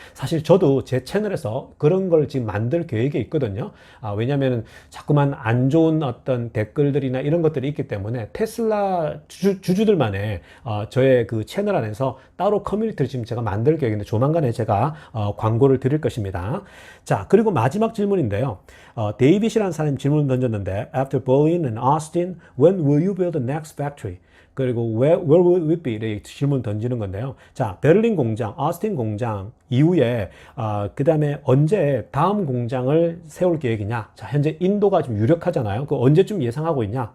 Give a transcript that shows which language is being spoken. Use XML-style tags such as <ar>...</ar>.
<ko>사실 저도 제 채널에서 그런 걸 지금 만들 계획에 있거든요. 왜냐하면 자꾸만 안 좋은 어떤 댓글들이나 이런 것들이 있기 때문에 테슬라 주주들만의 저의 그 채널 안에서 따로 커뮤니티를 지금 제가 만들 계획인데 조만간에 제가 광고를 드릴 것입니다. 자, 그리고 마지막 질문인데요. 데이빗이라는 사람이 질문을 던졌는데</ko> <en>After Berlin and Austin, when will you build the next factory? 그리고 where will it be?</en> <ko>이렇게 질문 던지는 건데요. 자, 베를린 공장, 오스틴 공장 이후에 그 다음에 언제 다음 공장을 세울 계획이냐? 자, 현재 인도가 좀 유력하잖아요. 그 언제쯤 예상하고 있냐?</ko>